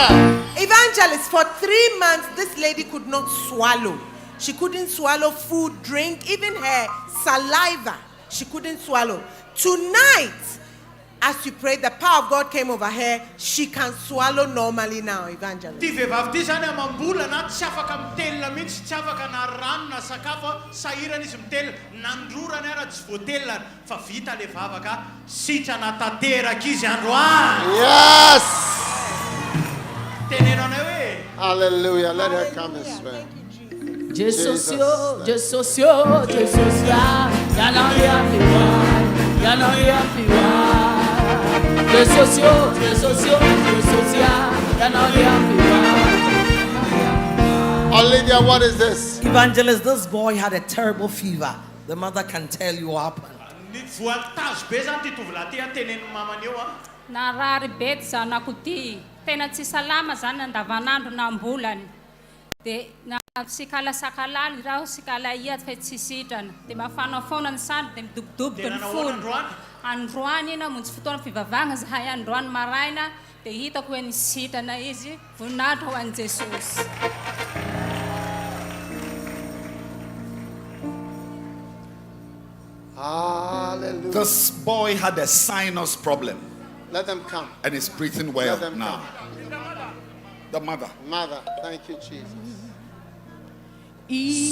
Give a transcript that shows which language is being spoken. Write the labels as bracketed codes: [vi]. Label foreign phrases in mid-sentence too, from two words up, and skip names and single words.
[en] Evangelist, for 3 months, this lady could not swallow. She couldn't swallow food, drink, even her saliva. She couldn't swallow. Tonight, as you prayed, the power of God came over her. She can swallow normally now, Evangelist. [mg] Ty vehivavy ty zany amam-bola na tsy afaka mitelina mihitsy, tsy afaka na rano na sakafo, sahirana izy mitelina, nandrorany ara tsy voatelina, fa vita le vavaka, sitrana tanteraka izy androany. [en] Yes. [mg] Tenenanay hoe. [en] Hallelujah. Let her come and swear. [mg] Jesosy, Jesosy, Jesosy, yanao yapiwa. Jesosy, Jesosy, Jesosy, yanao yapiwa. [en] Olivia, what is this? Evangelist, this boy had a terrible fever. The mother can tell you what happened. [mg] Narary bet zanako ty. Tena tsy salama zany andavanandro na ambolany. De na sikala sakalali raho sikala ia fa tsy sitrana. De mafana foana ny sandry de midobodobika ny folo. Androany na muntsy fotoana fivavahana zahay androany maraina de hitako hoe nisitrana izy voninahitra ho an'i Jesosy. [en] Hallelujah. This boy had a sinus problem. Let them come. And is breathing well Let them now. come. The mother. Mother, thank you, Jesus.